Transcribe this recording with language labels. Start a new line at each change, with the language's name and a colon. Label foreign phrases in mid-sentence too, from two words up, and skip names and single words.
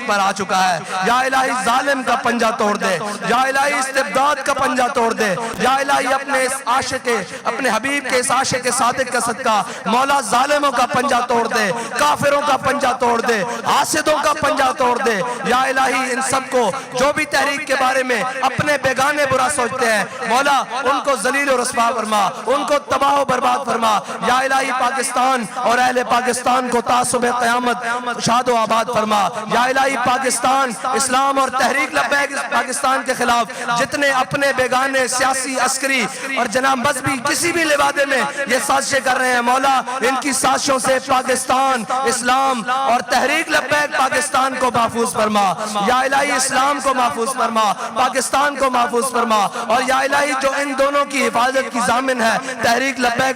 Urdu: پر آ چکا ہے یا الہی ظالم کا پنجہ توڑ دے یا الہی استبداد کا پنجہ توڑ دے یا الہی اپنے اس عاشق اپنے حبیب کے اس عاشق صادق کا صدقہ مولا ظالموں کا پنجہ توڑ دے کافروں کا پنجہ توڑ دے حاسدوں کا پنجہ توڑ دے یا الہی ان سب کو جو بھی تحریک کے بارے میں اپنے بیگانے برا سوچتے ہیں مولا ان کو ذلیل و رسوا فرما ان کو تباہ و برباد فرما یا الہی پاکستان اور اہل پاکستان پاکستان کو تا صبح قیامت شاد و آباد فرما یا الہی پاکستان اسلام اور تحریک لبیک پاکستان کے خلاف جتنے اپنے بیگانے سیاسی عسکری اور جناب مذہبی کسی بھی لبادے میں یہ سازشیں کر رہے ہیں مولا ان کی سازشوں سے پاکستان اسلام اور تحریک لبیک پاکستان کو محفوظ فرما یا الہی اسلام کو محفوظ فرما پاکستان کو محفوظ فرما اور یا الہی جو ان دونوں کی حفاظت کی ضامن ہے تحریک لبیک